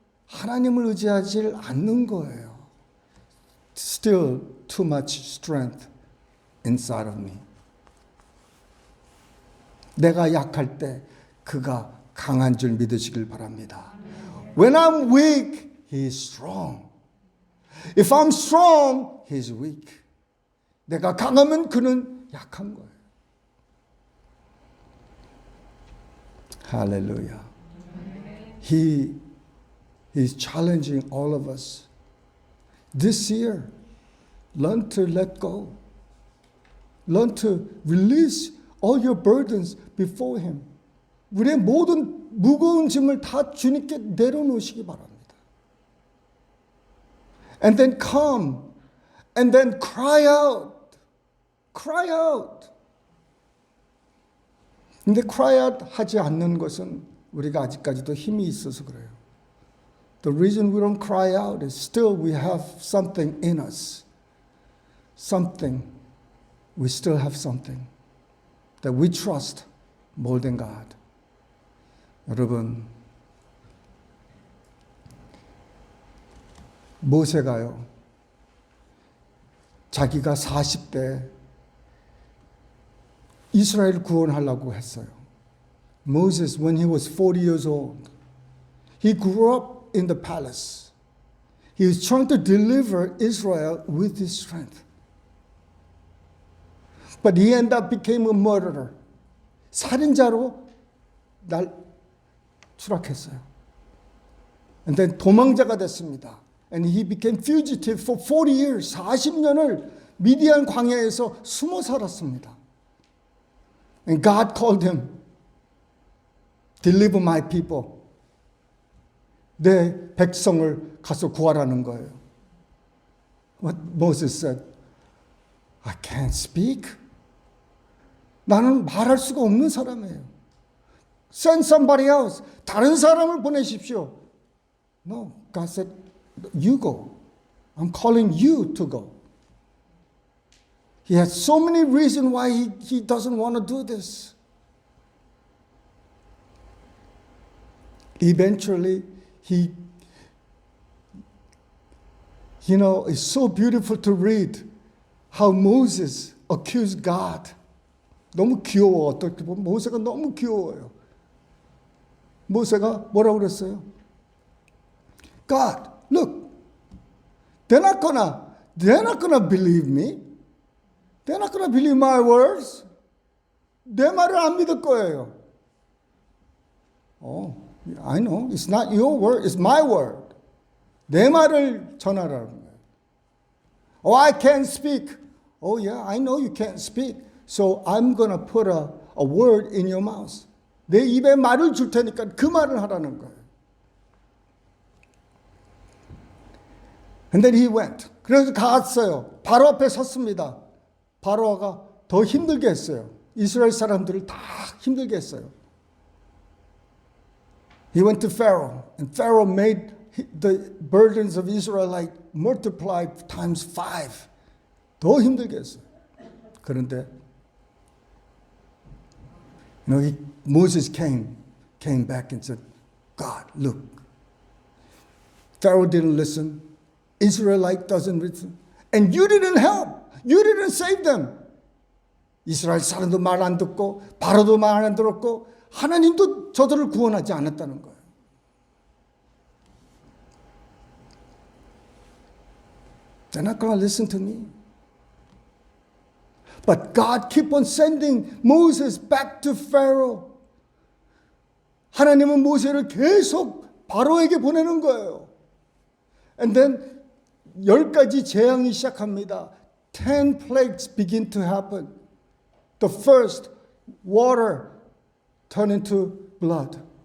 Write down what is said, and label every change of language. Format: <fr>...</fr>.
<ko>하나님을 의지하지 않는 거예요.</ko> <en>Still too much strength inside of me.</en> <ko>내가 약할 때 그가 강한 줄 믿으시길 바랍니다.</ko> <en>When I'm weak, He is strong. If I'm strong, He is weak.</en> <ko>내가 강하면 그는 약한 거예요. 할렐루야.</ko> <en>He is challenging all of us. This year, learn to let go. Learn to release all your burdens before Him.</en> <ko>우리의 모든 무거운 짐을 다 주님께 내려놓으시기 바랍니다.</ko> <en>And then come and then cry out. Cry out.</en> <ko>근데</ko> <en>cry out</en> <ko>하지 않는 것은 우리가 아직까지도 힘이 있어서 그래요.</ko> <en>The reason we don't cry out is still we have something in us. Something. We still have something that we trust more than God.</en> <ko>여러분, 모세가요, 자기가 40대 이스라엘 구원하려고 했어요.</ko> <en>Moses, when he was 40 years old, he grew up in the palace. He was trying to deliver Israel with his strength. But he ended up became a murderer.</en> <ko>살인자로 추락했어요.</ko> <en>And then</en> <ko>도망자가 됐습니다.</ko> <en>And he became fugitive for 40 years.</en> <ko>40년을 미디안 광야에서 숨어 살았습니다.</ko> <en>And God called him, deliver my people.</en> <ko>내 백성을 가서 구하라는 거예요.</ko> <en>what Moses said? I can't speak.</en> <ko>나는 말할 수가 없는 사람이에요.</ko> <en>Send somebody else.</en> <ko>다른 사람을 보내십시오.</ko> <en>No, God said, you go. I'm calling you to go. He has so many reasons why he doesn't want to do this. Eventually, it's so beautiful to read how Moses accused God.</en> <ko>너무 귀여워. 어떻게 보면 모세가 너무 귀여워요. 모세가 뭐라고 그랬어요?</ko> <en>God, look, they're not gonna believe me. They're not gonna believe my words.</en> <ko>내 말을 안 믿을 거예요.</ko> <en>I know. It's not your word. It's my word.</en> <ko>내 말을 전하라는 거예요.</ko> <en>Oh, I can't speak. Oh, yeah, I know you can't speak. So I'm going to put a word in your mouth. 내 입에 말을 줄 테니까 그 말을 하라는 거예요. And then he went.</en> <ko>그래서 갔어요. 바로 앞에 섰습니다. 바로가 더 힘들게 했어요. 이스라엘 사람들을 다 힘들게 했어요.</ko> <en>He went to Pharaoh, and Pharaoh made the burdens of Israelite multiply times 5.</en> <ko>더 힘들게 했어요. 그런데</ko> <en>Moses came back and said, God, look, Pharaoh didn't listen. Israelite doesn't listen. And you didn't help. You didn't save them.</en> <ko>이스라엘 사람도 말 안 듣고 바로도 말 안 들었고 하나님도 저들을 구원하지 않았다는 거예요.</ko> <en>They're not going to listen to me. But God kept on sending Moses back to Pharaoh.</en> <ko>하나님은 모세를 계속 바로에게 보내는 거예요.</ko> <en>And then</en> <ko>10가지 재앙이 시작합니다.</ko> <en>10 plagues begin to happen. The first, water turn into blood.</en>